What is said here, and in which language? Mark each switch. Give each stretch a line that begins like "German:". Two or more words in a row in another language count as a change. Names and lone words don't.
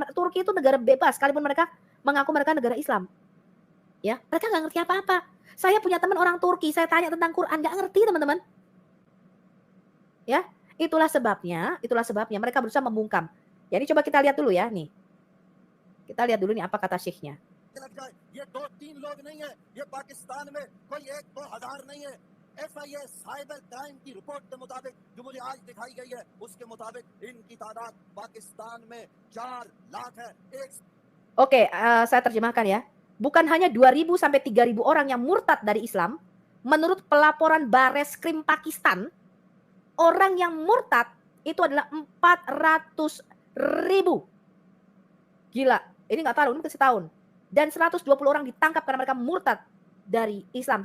Indonesian: Turki itu negara bebas, sekalipun mereka mengaku mereka negara Islam. Ya, mereka nggak ngerti apa-apa. Saya punya teman orang Turki, saya tanya tentang Quran, nggak ngerti, teman-teman. Ya, itulah sebabnya mereka berusaha membungkam. Jadi coba kita lihat dulu ya, nih. Kita lihat dulu nih apa kata syekhnya.
Urdu: FIA
English: cyber crime
Urdu: کی رپورٹ کے مطابق جو مجھے آج دکھائی گئی ہے اس کے مطابق ان کی تعداد پاکستان میں 4 لاکھ ہے.
Indonesian: Oke, saya terjemahkan ya. Bukan hanya 2.000 sampai 3.000 orang yang murtad dari Islam. Menurut pelaporan Bareskrim Pakistan, orang yang murtad itu adalah 400.000. Gila, ini nggak tahu, ini kasih tahun. Dan 120 orang ditangkap karena mereka murtad dari Islam.